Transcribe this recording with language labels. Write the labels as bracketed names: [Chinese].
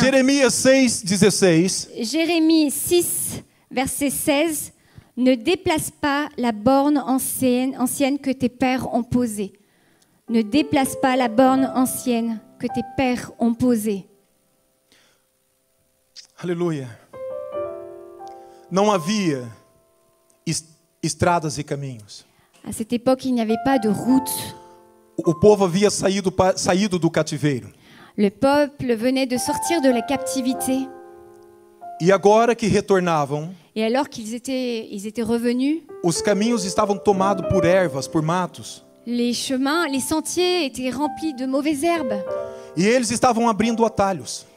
[Portuguese] Jeremias 6:16. [French] Jérémie 6, verset 16. Ne déplace pas la borne ancienne que tes pères ont posée. Ne déplace pas la borne ancienne que tes pères ont posée. [Portuguese] Aleluia. Não havia estradas e caminhos. [French] À cette époque, il n'y avait pas de route. [Portuguese] O povo havia saído do cativeiro. [French] Le peuple venait de sortir de la captivité. [Portuguese] E agora que retornavam, [French] Et alors qu'ils étaient revenus, [Portuguese] os caminhos estavam tomados por ervas, por matos. [French] les chemins, les sentiers étaient remplis de mauvaises herbes. [Portuguese] E eles estavam abrindo atalhos.